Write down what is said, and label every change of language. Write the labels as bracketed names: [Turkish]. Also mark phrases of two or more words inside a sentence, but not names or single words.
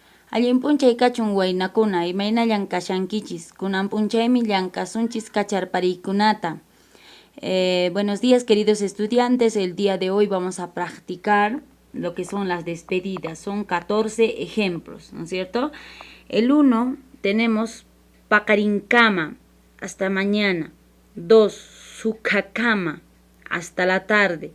[Quechua] Allin punchay kachun waynakuna, imaynallan kashankichis, kunan punchaymi llankasunchis kacharpariykunata. [Spanish] Buenos días, queridos estudiantes. El día de hoy vamos a practicar lo que son las despedidas. Son 14 ejemplos, ¿no es cierto? El 1 tenemos Pakarinkama, hasta mañana. 2, Sukakama, hasta la tarde.